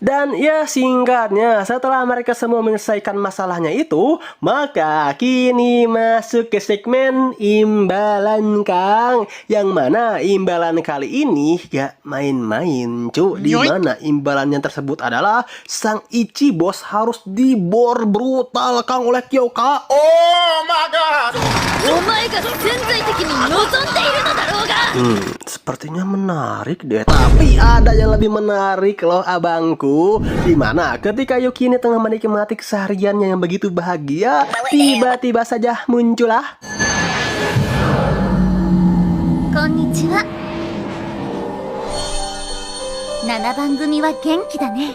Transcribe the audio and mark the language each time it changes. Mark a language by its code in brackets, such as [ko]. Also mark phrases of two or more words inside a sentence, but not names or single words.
[id] Dan ya singkatnya, setelah mereka semua menyelesaikan masalahnya itu, maka kini masuk ke segmen imbalan Kang. Yang mana imbalan kali ini gak main-main cu. Dimana imbalannya tersebut adalah sang Ichibos harus dibor brutal Kang oleh Kyoka. [en] Oh my god! [ja] お前が潜在的に望んでいるのだろうが。 [id] Sepertinya menarik deh. Tapi ada yang lebih menarik loh abangku. Dimana ketika Yuki ini tengah menikmati kesehariannya yang begitu bahagia, tiba-tiba saja muncullah. [ja] こんにちは。7番組は元気だね。